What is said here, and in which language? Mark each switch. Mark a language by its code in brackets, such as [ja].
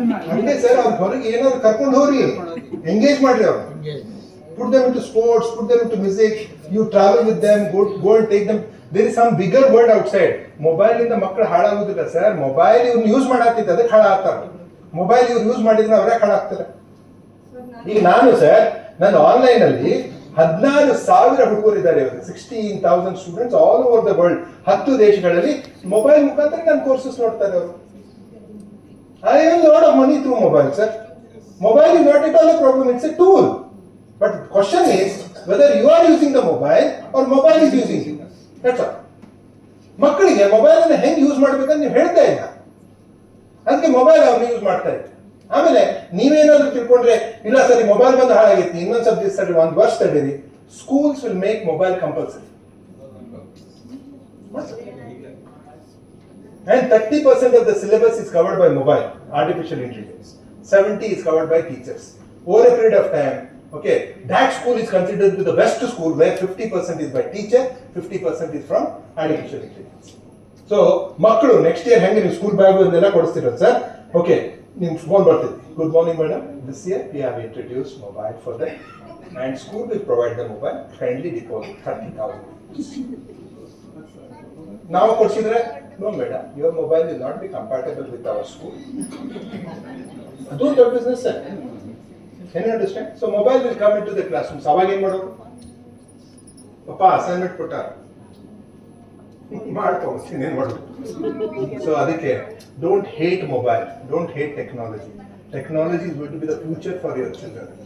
[kn] ಹಂಗೆ ಸರ್, ಅವ್ರ ಹೊರಗೆ ಏನಾದ್ರು ಕರ್ಕೊಂಡು ಹೋಗ್ರಿ, ಎಂಗೇಜ್ ಮಾಡ್ರಿ ಅವ್ರು. [en] Put them into sports, put them into music, you travel with them, go and take them. There is some bigger world outside. [kn] Mobile ಇಂದ ಮಕ್ಕಳು ಹಾಳಾಗುದಿಲ್ಲ ಸರ್, ಮೊಬೈಲ್ ಇವ್ರನ್ನ ಯೂಸ್ ಮಾಡಾಕ್ತಿದ್ದ ಅದಕ್ಕೆ ಹಾಳಾಗ್ತಾರೆ. ಮೊಬೈಲ್ ಇವ್ರು ಯೂಸ್ ಮಾಡಿದ್ರೆ ಅವರೇ ಹಾಳಾಗ್ತಾರೆ. ಈಗ ನಾನು ಸರ್, ನನ್ನ ಆನ್ಲೈನ್ ಅಲ್ಲಿ 16,000 ಹುಡುಗರು ಇದ್ದಾರೆ, 16,000 students [en] all over the world, [kn] 10 ದೇಶಗಳಲ್ಲಿ ಮೊಬೈಲ್ ಮುಖಾಂತರ ನನ್ನ ಕೋರ್ಸಸ್ ನೋಡ್ತಾರೆ ಅವರು. [en] I will lot of money through mobile sir. Mobile is not at all a problem, it's a tool. But the question is whether you are using the mobile or mobile is using you. That's all. [kn] ಮಕ್ಕಳಿಗೆ mobile ಅನ್ನು ಹೆಂಗ್ use ಮಾಡ್ಬೇಕಂತ ನೀವು ಹೇಳ್ತಾ ಇಲ್ಲ, ಅದಕ್ಕೆ mobile ಅವ್ರನ್ನ use ಮಾಡ್ತಾ ಇದ್ದಾರೆ. ಆಮೇಲೆ ನೀವೇನಾದ್ರೂ ತಿಳ್ಕೊಂಡ್ರೆ ಇಲ್ಲ ಸರಿ ಮೊಬೈಲ್ ಬಂದು ಹಾಳಾಗೈತಿ, ಇನ್ನೊಂದು ಸಬ್ಜೆಕ್ಟ್ ತಡಿ, ಒಂದು ವರ್ಷ ತಡೀರಿ, [en] Schools will make mobile compulsory. And 30% of the syllabus is covered by mobile, artificial intelligence. 70% is covered by teachers. Over a period of time, okay, that school is considered to the best school where 50% is by teacher, 50% is from artificial intelligence. [kn] So, ಮಕ್ಕಳು next year ಹೆಂಗೆ ನೀವು school bag ಇದೆಲ್ಲ ಕೊಡಿಸ್ತೀರ sir? [en] okay, [kn] ನಿಮ್ phone ಬರ್ತಿದೆ, [en] Good morning madam, this year we have introduce mobile for that and school will provide the mobile, kindly deposit 30,000. [kn] ನಾವು ಕೊಡ್ಸಿದ್ರೆ [en] No, madam, your mobile will not be compatible with our school. Do the business, sir. Can you understand? So mobile will come into the classrooms. [kn] ಅವಾಗ ಏನ್ ಮಾಡೋದು? ಪಾಪ assignment ಕೊಟ್ಟಾರ ಮಾಡ್ಕೊಂಡು ಏನ್ ಮಾಡೋದು? [en] So ಅದಕ್ಕೆ don't hate mobile, don't hate technology. Technology is going to be the future for your children.